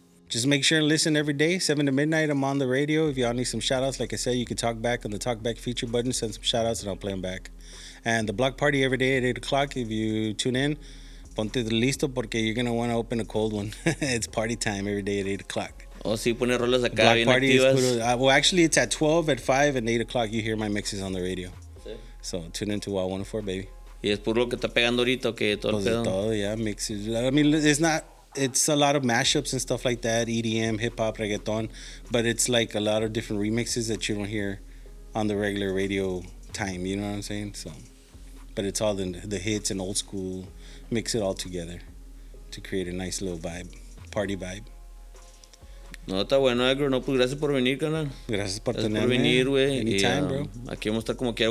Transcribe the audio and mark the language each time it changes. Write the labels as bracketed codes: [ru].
[en] Just make sure and listen every day, 7 to midnight. I'm on the radio. If y'all need some shout-outs, like I said, you can talk back on the talk back feature button, send some shout-outs, and I'll play them back. And the block party every day at 8 o'clock. If you tune in, [es] ponte listo porque [en] you're going to want to open a cold one. It's party time every day at 8 o'clock. [es] Oh, sí, pone rolas acá [en] Block [es] bien [en] party [es] activas. [en] is well, actually, it's at 12, at 5, and 8 o'clock. You hear my mixes on the radio. [es] Sí. [en] So tune into Wild104, baby. [es] Y es puro lo que está pegando ahorita, que todo el pedo. [en] Todo, yeah, mixes. I mean, it's a lot of mashups and stuff like that, EDM, hip-hop, reggaeton, but it's like a lot of different remixes that you don't hear on the regular radio time, you know what I'm saying? So, but it's all the hits and old school, mix it all together to create a nice little vibe, party vibe. [es] No, está bueno, Agro. No, pues gracias por venir, canal. Gracias por Gracias por tenerme. venir, güey. [en] Anytime, bro. [es] Aquí vamos a estar como quiera.